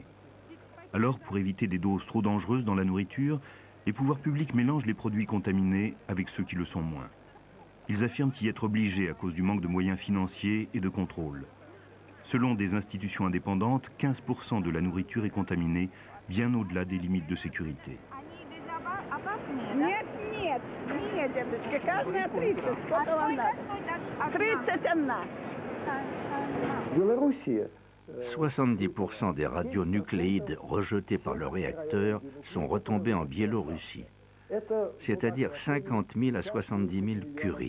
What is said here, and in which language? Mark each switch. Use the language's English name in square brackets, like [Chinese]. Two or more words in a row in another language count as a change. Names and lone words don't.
[French] Alors, pour éviter des doses trop dangereuses dans la nourriture, les pouvoirs publics mélangent les produits contaminés avec ceux qui le sont moins. Ils affirment y être obligés à cause du manque de moyens financiers et de contrôle. Selon des institutions indépendantes, 15% de la nourriture est contaminée, bien au-delà des limites de sécurité. [Russian] Нет, нет, нет, деточка, каждая 30. Сколько вам надо? 31. [French] 70% des radionucléides rejetés par le réacteur sont retombés en Biélorussie, c'est-à-dire 50 000 à 70 000 curies.